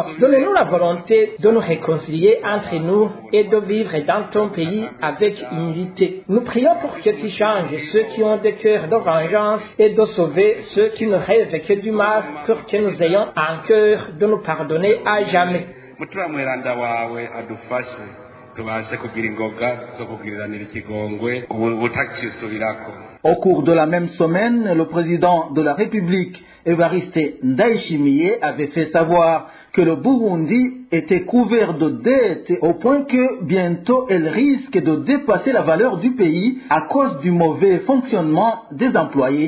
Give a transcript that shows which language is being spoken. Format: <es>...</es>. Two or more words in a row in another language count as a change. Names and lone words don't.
<fr>Donne-nous la volonté de nous réconcilier entre nous et de vivre dans ton pays avec humilité. Nous prions pour que tu changes ceux qui ont des cœurs de vengeance et de sauver ceux qui ne rêvent que du mal pour que nous ayons un cœur de nous pardonner à jamais.</fr> <rn>Mutima mweranda wawe adufashe tubashe kugira ingoga zo kugiriranira ikigongwe ubutakisubirako.</rn> <fr>Au cours de la même semaine, le président de la République, Évariste Ndayishimiye, avait fait savoir que le Burundi était couvert de dettes au point que bientôt elle risque de dépasser la valeur du pays à cause du mauvais fonctionnement des employés.</fr>